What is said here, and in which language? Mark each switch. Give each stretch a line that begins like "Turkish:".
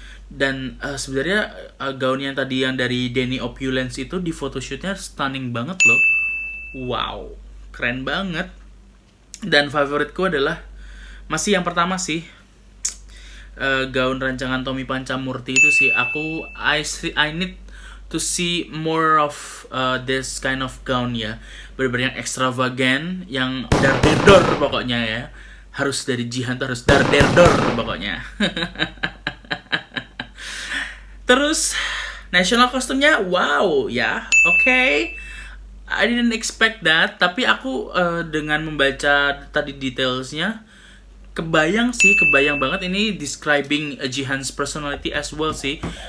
Indonesian: Dan sebenarnya gaun yang tadi yang dari Denny Opulence itu di photoshootnya stunning banget loh. Wow, keren banget. Dan favoritku adalah masih yang pertama sih, gaun rancangan Tommy Pancamurti itu sih.
English: I need to see more of this kind of gown ya.
Indonesian: Bener-bener yang extravagant, yang darderdor pokoknya ya. Harus dari Jihan tuh harus darderdor pokoknya. Terus national kostumnya wow ya, okay.
English: I didn't expect that,
Indonesian: tapi aku dengan membaca tadi detailsnya kebayang banget ini
English: describing Jihan's personality as well
Indonesian: sih.